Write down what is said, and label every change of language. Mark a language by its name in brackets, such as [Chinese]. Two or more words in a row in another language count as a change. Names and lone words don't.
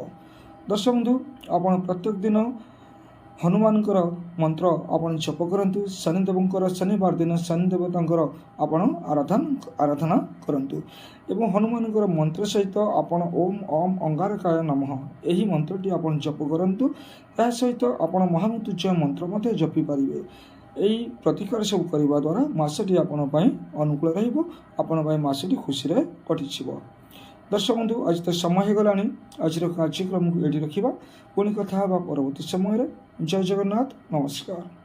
[Odia] ଦର୍ଶକ ବନ୍ଧୁ ଆପଣ ପ୍ରତ୍ୟେକ ଦିନ ହନୁମାନ ମନ୍ତ୍ର ଆପଣ ଜପ କରନ୍ତୁ। ଶନିଦେବ ଶନିବାର ଦିନ ଶନିଦେବତା ଆପଣ ଆରାଧନା କରନ୍ତୁ ଏବଂ ହନୁମାନ ମନ୍ତ୍ର ସହିତ ଆପଣ [Sanskrit] ओम ओम अंगारकाय नमः [Odia] ଏହି ମନ୍ତ୍ରଟି ଆପଣ ଜପ କରନ୍ତୁ। ଏହା ସହିତ ଆପଣ ମହାମୃତ୍ୟୁଞ୍ଜୟ ମନ୍ତ୍ର ଜପି ପାରିବେ। এই ପ୍ରତିକାର ସବୁ କରିବା ଦ୍ୱାରା ମାସଟି ଆପଣ ପାଇଁ ଅନୁକୂଳ ରହିବ, ଆପଣ ପାଇଁ ମାସଟି ଖୁସିରେ କଟିଯିବ। ଦର୍ଶକ ବନ୍ଧୁ, ଆଜି ତ ସମୟ ହେଇଗଲାଣି, ଆଜିର କାର୍ଯ୍ୟକ୍ରମକୁ ଏଠି ରଖିବା। ପୁଣି କଥା ହେବା ପରବର୍ତ୍ତୀ ସମୟରେ। ଜୟ ଜଗନ୍ନାଥ, ନମସ୍କାର।